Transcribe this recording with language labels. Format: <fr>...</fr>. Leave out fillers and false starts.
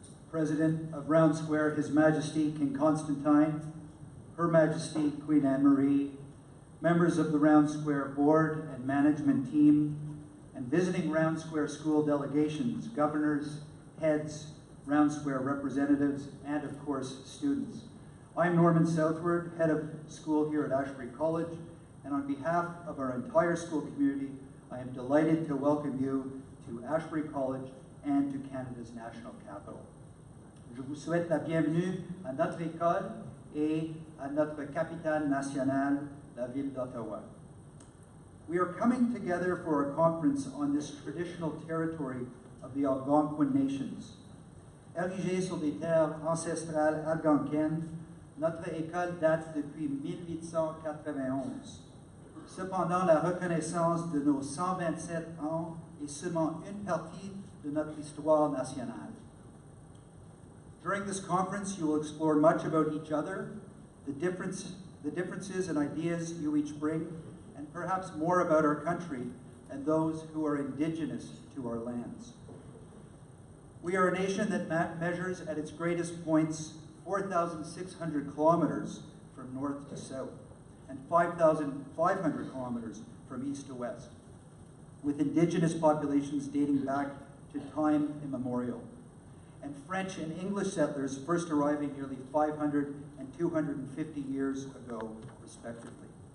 <en>President of Round Square, His Majesty King Constantine, Her Majesty Queen Anne-Marie, members of the Round Square Board and Management Team, and visiting Round Square school delegations, governors, heads, Round Square representatives, and of course, students. I'm Norman Southward, head of school here at Ashbury College, and on behalf of our entire school community, I am delighted to welcome you to Ashbury College and to Canada's national capital.</en> <fr>Je vous souhaite la bienvenue à notre école et à notre capitale nationale, la ville d'Ottawa.</fr> <en>We are coming together for a conference on this traditional territory of the Algonquin nations.</en> <fr>Érigée sur des terres ancestrales algonquines, notre école date depuis 1891. Cependant, la reconnaissance de nos 127 ans est seulement une partie de notre histoire nationale.</fr> <en>During this conference, you will explore much about each other, the differences and ideas you each bring, and perhaps more about our country and those who are indigenous to our lands. We are a nation that measures at its greatest points 4,600 kilometers from north to south and 5,500 kilometers from east to west, with indigenous populations dating back to time immemorial, and French and English settlers first arriving nearly 500 and 250 years ago, respectively.</en>